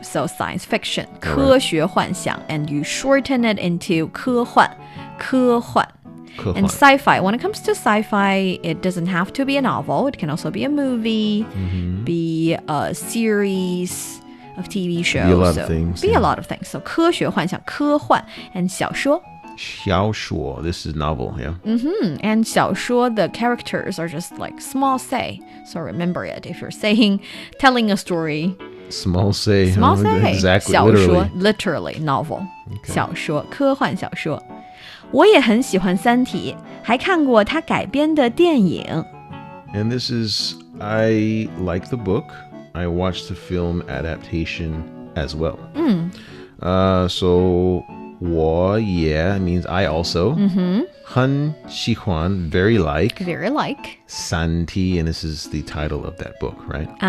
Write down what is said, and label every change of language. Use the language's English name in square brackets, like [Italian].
[English] So science fiction, 科学幻想, and you shorten it into 科幻. And sci-fi, when it comes to sci-fi, it doesn't have to be a novel. It can also be a movie, be a series of TV shows. Be a lot of things. Be a lot of things. So 科学幻想, 科幻, and 小说. 小说, this is novel, yeah. And 小说, the characters are just like small say. So remember it. If you're telling a story. Small say. Small say. Exactly, [Chinese] 小说, [English] literally. literally, novel. [Chinese] 小说, 科幻小说. 我也很喜欢三体, 还看过它改编的电影. [English] And this is, I like the book. I watched the film adaptation as well. So 我也 means I also. 很喜欢, very like. Very like. 三体, and this is the title of that book, right?